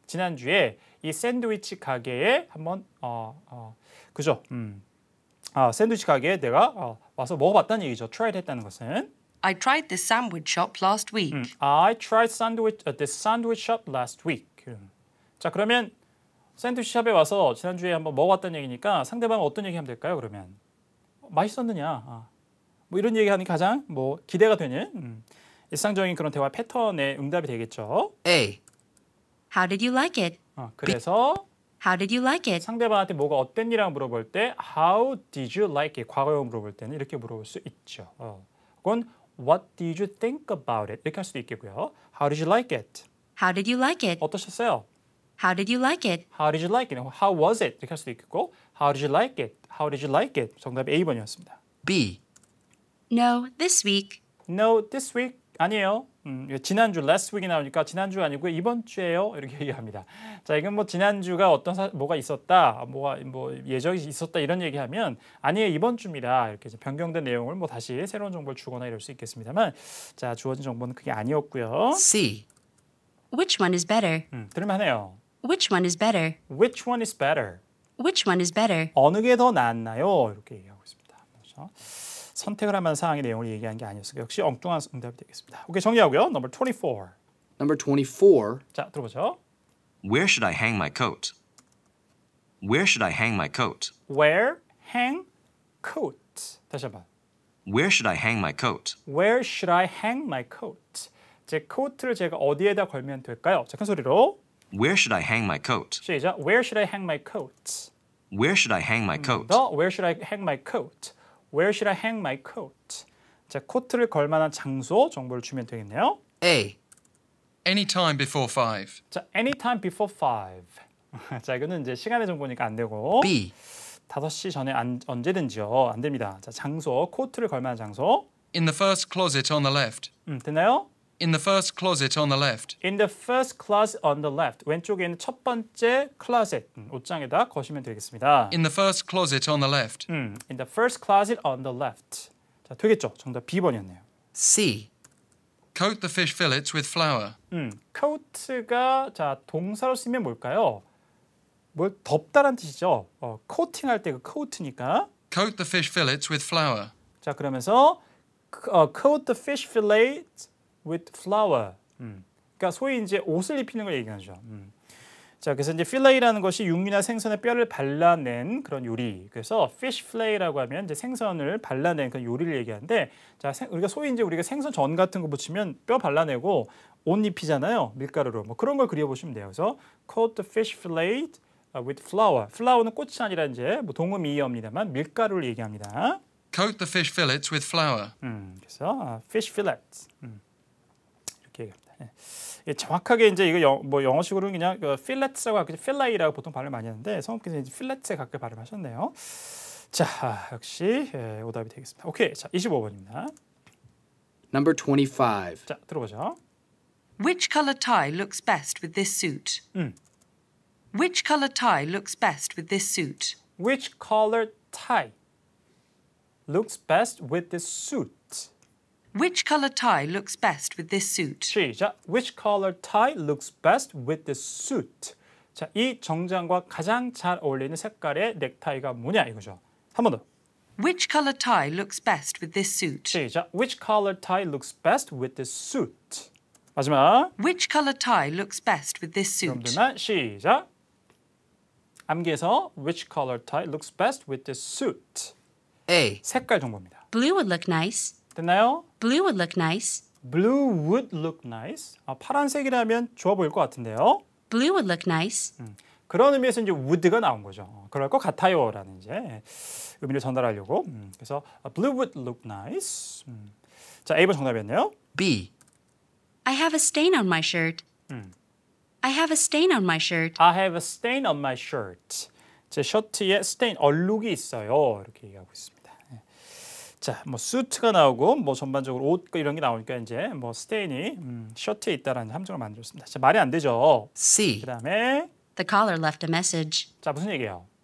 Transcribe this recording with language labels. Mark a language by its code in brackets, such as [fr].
[ko] 지난주에 이 샌드위치 가게에 한번 그죠? 샌드위치 가게에 내가 와서 먹어봤다는 얘기죠. tried 했다는 것은. [en] I tried this sandwich shop last week. I tried this sandwich shop last week. [ko] 자, 그러면 샌드위치 샵에 와서 지난주에 한번 먹어봤다는 얘기니까 상대방은 어떤 얘기하면 될까요? 그러면 맛있었느냐? 뭐 이런 얘기하는 게 가장 뭐 기대가 되는 일상적인 그런 대화 패턴의 응답이 되겠죠. A. [en] How did you like it? [ko] 그래서 [en] How did you like it? [ko] 상대방한테 뭐가 어땠니라고 물어볼 때 [en] How did you like it? [ko] 과거형 물어볼 때는 이렇게 물어볼 수 있죠. 혹은 [en] What did you think about it? [ko] 이렇게 할 수도 있겠고요. [en] How did you like it? How did you like it? [ko] 어떠셨어요? [en] How did you like it? How did you like it? How was it? [ko] 이렇게 할 수도 있겠고 [en] How did you like it? How did you like it? [ko] 정답이 A번이었습니다. B. [en] No, this week. No, this week [ko] 아니에요. 지난주 last week이 나오니까 지난주 아니고 이번 주예요. 이렇게 얘기합니다. 자, 이건 뭐 지난주가 어떤 뭐가 있었다, 뭐 예정이 있었다 이런 얘기하면 아니에요, 이번 주입니다. 이렇게 이제 변경된 내용을 뭐 다시 새로운 정보를 주거나 이럴 수 있겠습니다만, 자, 주어진 정보는 그게 아니었고요. C. [en] Which one is better? [ko] 들을만해요. [en] Which one is better? Which one is better? Which one is better? [ko] 어느 게 더 낫나요? 이렇게 얘기하고 있습니다. 그렇죠? 선택을 하면 사항의 내용을 얘기한 게 아니었어요. 역시 엉뚱한 응답이 되겠습니다. 오케이, 정리하고요. [en] Number 24. Number 24. [ko] 자, 들어보죠. [en] Where should I hang my coat? Where should I hang my coat? Where hang coat. [ko] 다시 한번. [en] Where should I hang my coat? Where should I hang my coat? [ko] 제 코트를 제가 어디에다 걸면 될까요? 자, 큰 소리로. [en] Where should I hang my coat? [ko] 시작. [en] Where should I hang my coat? Where should I hang my coat? 더 Where should I hang my coat? Where should I hang my coat? [ko] 자, 코트를 걸 만한 장소 정보를 주면 되겠네요. A. [en] Any time before 5. 자, anytime before 5. [ko] 자, 이거는 이제 시간의 정보니까 안 되고 B. 5시 전에 언제든지요. 안 됩니다. 자, 장소, 코트를 걸 만한 장소. [en] In the first closet on the left. [ko] 됐나요? [en] In the first closet on the left. In the first closet on the left. [ko] 왼쪽에 있는 첫 번째 closet. 옷장에다 거시면 되겠습니다. [en] In the first closet on the left. In the first closet on the left. [ko] 자, 되겠죠? 정답 B번이었네요. C. [en] Coat the fish fillets with flour. [ko] coat가 자, 동사로 쓰면 뭘까요? 뭘 덮다란 뜻이죠. 코팅할 때 그 coat니까. [en] Coat the fish fillets with flour. [ko] 자, 그러면서 [en] coat the fish fillet with flour. [ko] 그러니까 소위 이제 옷을 입히는 걸 얘기하죠. 자, 그래서 이제 필레이라는 것이 육류나 생선의 뼈를 발라낸 그런 요리. 그래서 fish fillet라고 하면 이제 생선을 발라낸 그런 요리를 얘기하는데, 자, 우리가 소위 이제 우리가 생선 전 같은 거 붙이면 뼈 발라내고 옷 입히잖아요. 밀가루로. 뭐 그런 걸 그려보시면 돼요. 그래서 [en] coat the fish fillet with flour. [ko] flour는 꽃이 아니라 이제 뭐 동음이어입니다만 밀가루를 얘기합니다. [en] Coat the fish fillets with flour. [ko] 그래서 [en] fish fillet. [ko] 이렇게 얘기합니다. 예, 정확하게 이제 이거 뭐 영어식으로는 그냥 필렛이라고 하겠죠. 필레이라고 보통 발음을 많이 하는데 성우께서 이제 필렛에 가까이 발음하셨네요. 자, 역시 오답이 되겠습니다. 오케이, 자 25번입니다. [en] Number 25. [ko] 자, 들어보죠. [en] Which colour tie looks best with this suit? Which colour tie looks best with this suit? Which color tie looks best with this suit? Which colour tie looks best with this suit? [ko] 시작. [en] Which color tie looks best with this suit? [ko] 자, 이 정장과 가장 잘 어울리는 색깔의 넥타이가 뭐냐 이거죠. 한 번 더. [en] Which colour tie looks best with this suit? [ko] 시작. [en] Which color tie looks best with this suit? [ko] 마지막. [en] Which colour tie looks best with this suit? [ko] 여러분들만 시작. 암기해서 [en] which color tie looks best with this suit? A. [ko] 색깔 정보입니다. [en] Blue would look nice. [ko] 됐나요? [en] Blue would look nice. Blue would look nice. [ko] 파란색이라면 좋아 보일 것 같은데요. [en] Blue would look nice. [ko] 그런 의미에서 이제 would가 나온 거죠. 그럴 것 같아요라는 이제 의미를 전달하려고. [en] 그래서 blue would look nice. [ko] 자, A번 정답이었네요. B. [en] I have a stain on my shirt. I have a stain on my shirt. I have a stain on my shirt. [ko] 제 셔츠에 stain, 얼룩이 있어요. 이렇게 얘기하고 있습니다. 자, 뭐 수트가 나오고 뭐 전반적으로 옷 이런 게 나오니까 이제 뭐 스테인이 셔츠에 있다라는 함정을 만들었습니다. 자, 말이 안 되죠. C. 그다음에 [en] The caller left a message. [ko] 자, 무슨 얘기예요?